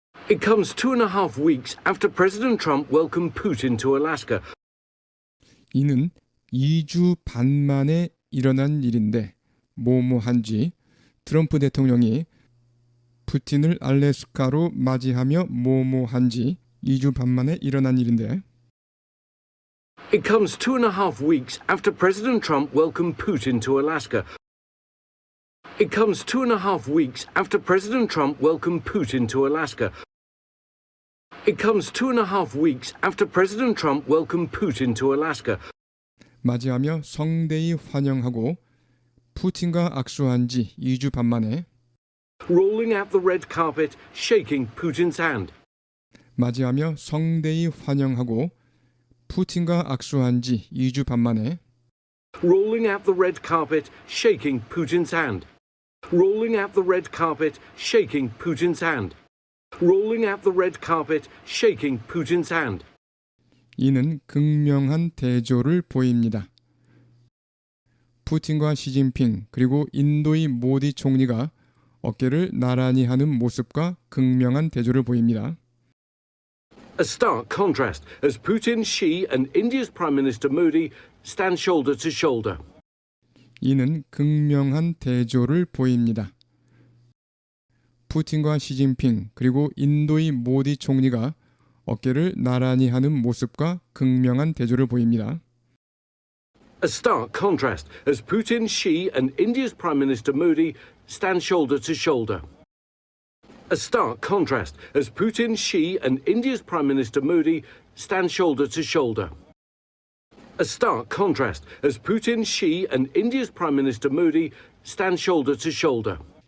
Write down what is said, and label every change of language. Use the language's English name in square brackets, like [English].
[English] It comes 2.5 weeks after President Trump welcomed Putin to Alaska. [Korean] 이는 2주 반 만에 일어난 일인데 뭐뭐한지 트럼프 대통령이 푸틴을 알래스카로 맞이하며 뭐뭐한지 2주 반 만에 일어난 일인데 [English] It comes 2.5 weeks after President Trump welcomed Putin to Alaska. It comes 2.5 weeks after President Trump welcomed Putin to Alaska. It comes 2.5 weeks after President Trump welcomed Putin to Alaska. [Korean] 맞이하며 성대히 환영하고 푸틴과 악수한 지 2주 반 만에 [English] Rolling out the red carpet, shaking Putin's hand. [Korean] 맞이하며 성대히 환영하고 푸틴과 악수한 지 2주 반 만에 [English] Rolling out the red carpet, shaking Putin's hand. Rolling out the red carpet, shaking Putin's hand. Rolling out the red carpet, shaking Putin's hand. [Korean] 이는 극명한 대조를 보입니다. 푸틴과 시진핑 그리고 인도의 모디 총리가 어깨를 나란히 하는 모습과 극명한 대조를 보입니다. [English] A stark contrast as Putin, Xi and India's Prime Minister Modi stand shoulder to shoulder. [Korean] 이는 극명한 대조를 보입니다. 푸틴과 시진핑 그리고 인도의 모디 총리가 어깨를 나란히 하는 모습과 극명한 대조를 보입니다. [English] A stark contrast as Putin, Xi and India's Prime Minister Modi stand shoulder to shoulder. A stark contrast as Putin, Xi and India's Prime Minister Modi stand shoulder to shoulder. A stark contrast as Putin, Xi and India's Prime Minister Modi stand shoulder to shoulder.